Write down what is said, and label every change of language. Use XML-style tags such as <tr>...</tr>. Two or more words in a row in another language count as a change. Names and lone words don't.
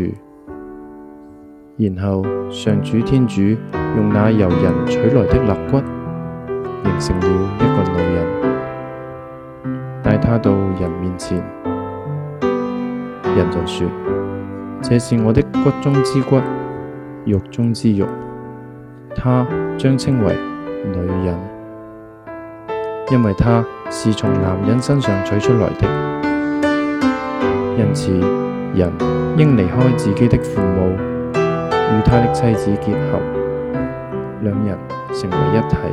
<zh>然後上主天主用那由人取來的肋骨，形成了一個女人，帶她到人面前。人就說：這是我的骨中之骨，肉中之肉，她將稱為女人，因為她是從男人身上取出來的。因此，人應離開自己的父母，與他的妻子結合，兩人成為一體。</zh>